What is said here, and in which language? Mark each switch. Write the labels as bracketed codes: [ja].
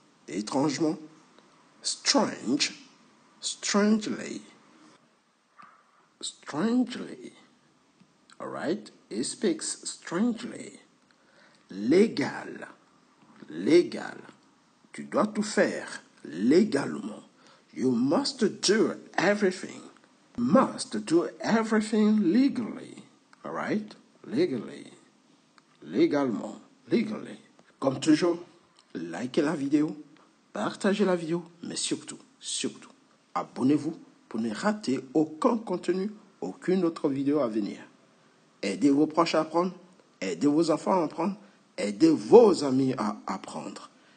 [fr] Étrangement. [en] Strange. Strangely. Strangely. All right? He speaks strangely. [fr] Légal. Légal. Tu dois tout faire légalement. [en] You must do everything. Must do everything legally. All right? Legally. [fr] Légalement. [en] Legally. [fr] Comme toujours, likez la vidéo, partagez la vidéo, mais surtout, abonnez-vous pour ne rater aucun contenu, aucune autre vidéo à venir. Aidez vos proches à apprendre, aidez vos enfants à apprendre, aidez vos amis à apprendre.